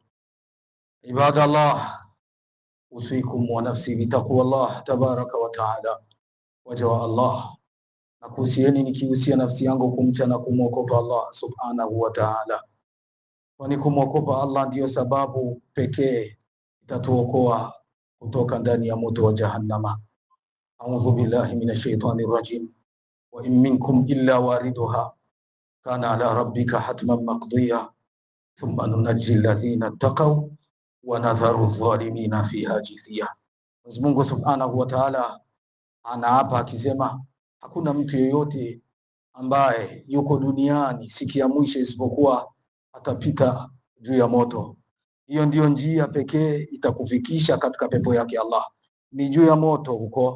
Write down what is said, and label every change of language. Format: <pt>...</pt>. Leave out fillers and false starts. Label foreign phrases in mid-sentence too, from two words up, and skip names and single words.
<ar>عباد الله أوصيكم ونفسي بتقوى الله تبارك وتعالى.</ar> <sw>Waja wa Allah, nakuhusieni nikihusia nafsi yangu kumcha na kumwogopa Allah</sw> <ar>سبحانه وتعالى,</ar> <sw>kwani kumwogopa Allah ndiyo sababu pekee itatuokoa kutoka ndani ya moto wa jahannama.</sw> <ar>أعوذ بالله من الشيطان الرجيم. وإن منكم إلا واردها كان على ربك حتما مقضيا ثم ننجي الذين اتقوا ونذر الظالمين فيها جثيا.</ar> <sw>Mwenyezi Mungu</sw> <ar>سبحانه وتعالى</ar> <sw>anaapa akisema, hakuna mtu yeyote ambaye yuko duniani siku ya mwisho isipokuwa atapita juu ya moto. Hiyo ndiyo njia pekee itakufikisha katika pepo yake Allah, ni juu ya moto huko.</sw>